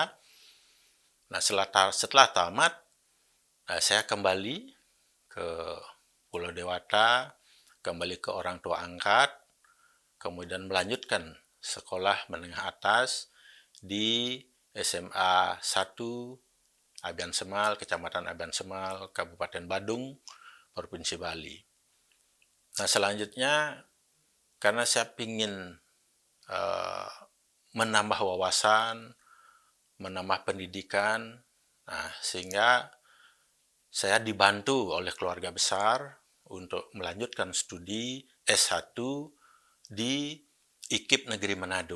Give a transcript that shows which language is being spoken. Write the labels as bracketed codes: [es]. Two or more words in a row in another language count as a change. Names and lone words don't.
[id] Nah, setelah tamat, saya kembali ke Pulau Dewata, kembali ke orang tua angkat, kemudian melanjutkan sekolah menengah atas di SMA 1 Abian Semal, Kecamatan Abian Semal, Kabupaten Badung, Provinsi Bali. Nah, selanjutnya karena saya ingin menambah wawasan, menambah pendidikan, sehingga saya dibantu oleh keluarga besar untuk melanjutkan studi S1 di IKIP Negeri Manado.